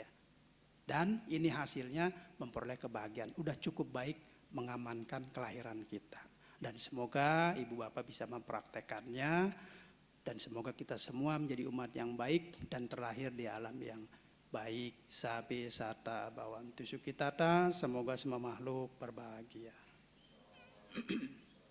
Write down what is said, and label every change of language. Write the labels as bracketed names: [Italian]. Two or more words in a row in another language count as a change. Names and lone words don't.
[Indonesian] Dan ini hasilnya memperoleh kebahagiaan. Udah cukup baik mengamankan kelahiran kita. Dan semoga ibu bapak bisa mempraktekannya. Dan semoga kita semua menjadi umat yang baik dan terlahir di alam yang baik [Pali] sabi sata bawantu sukitata, [Indonesian] semoga semua makhluk berbahagia.